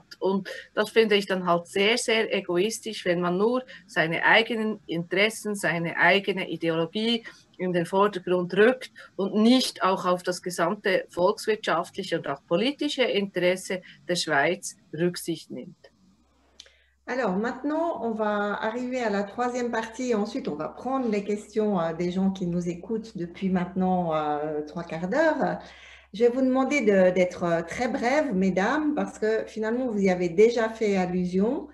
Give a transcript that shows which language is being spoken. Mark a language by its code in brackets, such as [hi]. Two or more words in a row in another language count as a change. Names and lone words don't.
[de] Und das finde ich dann halt sehr, sehr egoistisch, wenn man nur seine eigenen Interessen, seine eigene Ideologie in den Vordergrund rückt und nicht auch auf das gesamte volkswirtschaftliche und auch politische Interesse der Schweiz Rücksicht nimmt. [fr] Alors maintenant, on va arriver à la troisième partie et ensuite on va prendre les questions des gens qui nous écoutent depuis maintenant 3/4 d'heure. Je vais vous demander d'être très brèves, mesdames, parce que finalement vous y avez déjà fait allusion.